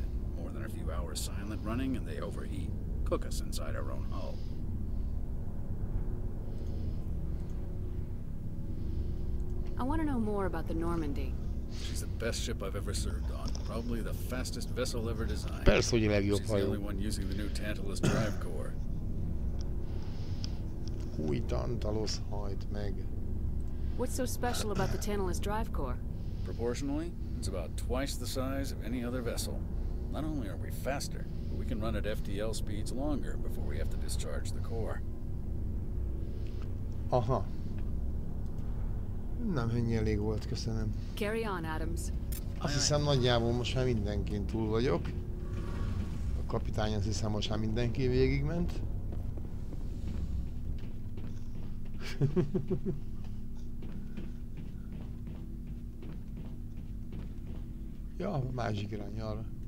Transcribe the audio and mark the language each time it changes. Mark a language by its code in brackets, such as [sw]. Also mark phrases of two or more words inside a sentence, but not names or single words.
[en] More than a few hours silent running and they overheat. Cook us inside our own hull. I want to know more about the Normandy. She's the best ship I've ever served on. Probably the fastest vessel ever designed. [hu] Persze, hogy a legjobb [en] She's the only one using the new Tantalus drive core. [hu] Új Tantalus hajt meg. [en] What's so special about the Tantalus drive core? Proportionally, it's about twice the size of any other vessel. Not only are we faster, but we can run at FTL speeds longer before we have to discharge the core. Aha. [hu] Nem, ennyi elég volt, köszönöm. [en] Carry on, Adams. [hu] Azt hiszem nagyjából most már mindenkin túl vagyok. A kapitány azt hiszem most már mindenki végigment. Ja, másik irány arra.